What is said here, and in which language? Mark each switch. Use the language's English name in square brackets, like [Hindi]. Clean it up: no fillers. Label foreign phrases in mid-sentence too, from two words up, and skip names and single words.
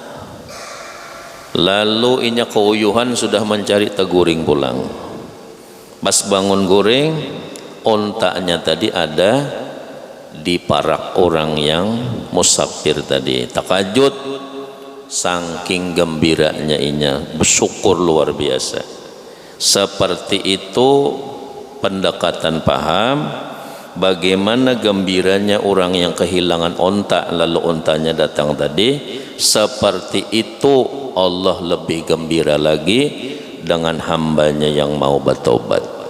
[Banjar] Lalu inya keuyuhan sudah mencari teguring pulang. Pas bangun guring, ontanya tadi ada di parak orang yang musafir tadi. Takajud, saking gembiranya inya, [Indonesian] bersyukur luar biasa. Seperti itu pendekatan paham bagaimana gembiranya orang yang kehilangan onta lalu ontanya datang tadi. Seperti itu Allah lebih gembira lagi dengan hambanya yang mau bertobat.